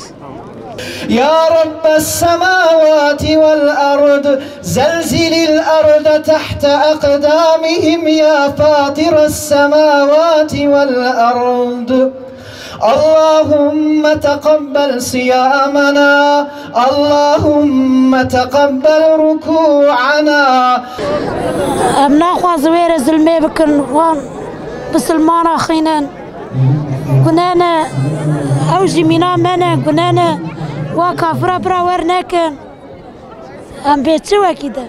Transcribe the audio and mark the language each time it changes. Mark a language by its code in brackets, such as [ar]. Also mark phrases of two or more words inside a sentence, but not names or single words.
[ar] يا رب السماوات والأرض، زلزل الأرض تحت أقدامهم يا فاطر السماوات والأرض. اللهم تقبل صيامنا، اللهم تقبل ركوعنا. [ku] Em naxwazim wêre zulmê bikin wan Müslümana xînin. Gunane ew jî mîna me ne, gunane wa kafira bira wer nekin. Em bêçi wekî de.